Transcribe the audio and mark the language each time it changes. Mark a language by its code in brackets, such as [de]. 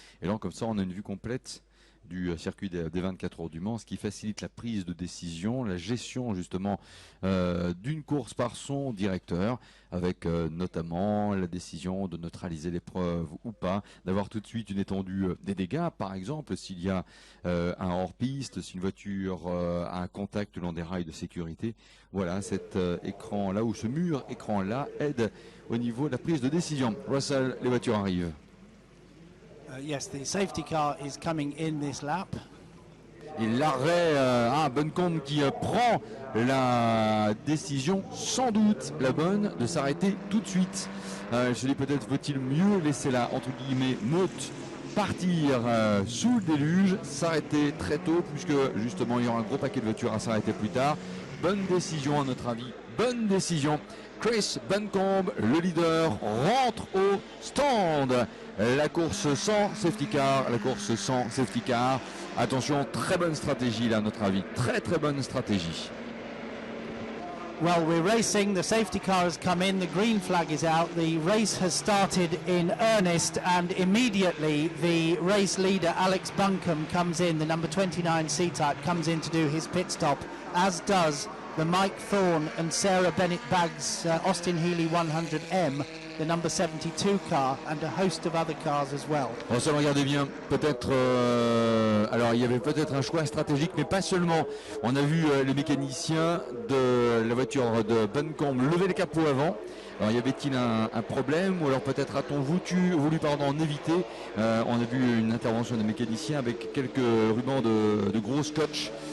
[fr] Et là, comme ça, on a une vue complète du circuit des 24 heures du Mans, ce qui facilite la prise de décision, la gestion justement d'une course par son directeur, avec notamment la décision de neutraliser l'épreuve ou pas, d'avoir tout de suite une étendue des dégâts, par exemple s'il y a un hors-piste, si une voiture a un contact le long des rails de sécurité. Voilà, cet écran là, ou ce mur écran là, aide au niveau de la prise de décision. Russell, les voitures arrivent. [en] Yes, the safety car is coming in this lap. [fr] Et l'arrêt Buncombe qui prend la décision, sans doute la bonne, de s'arrêter tout de suite. Je dis peut-être faut-il mieux laisser la, entre guillemets, meute partir sous le déluge, s'arrêter très tôt, puisque justement il y aura un gros paquet de voitures à s'arrêter plus tard. Bonne décision à notre avis, bonne décision. Chris Buncombe, le leader, rentre au stand. La course sans safety car, la course sans safety car. Attention, très bonne stratégie là à notre avis, très très bonne stratégie. [en] Well, we're racing, the safety car has come in, the green flag is out, the race has started in earnest, and immediately the race leader Alex Buncombe comes in, the number 29 C-Type comes in to do his pit stop, as does the Mike Thorne and Sarah Bennett Baggs Austin Healey 100M, the number 72 car, and a host of other cars as well. [fr] Bon, ça, regardez bien, peut-être, alors il y avait peut-être un choix stratégique, mais pas seulement. On a vu les mécaniciens de la voiture de Buncombe lever le capot avant. Alors y avait-il un problème, ou alors peut-être a-t-on voulu en éviter. On a vu une intervention des mécaniciens avec quelques rubans de gros scotch.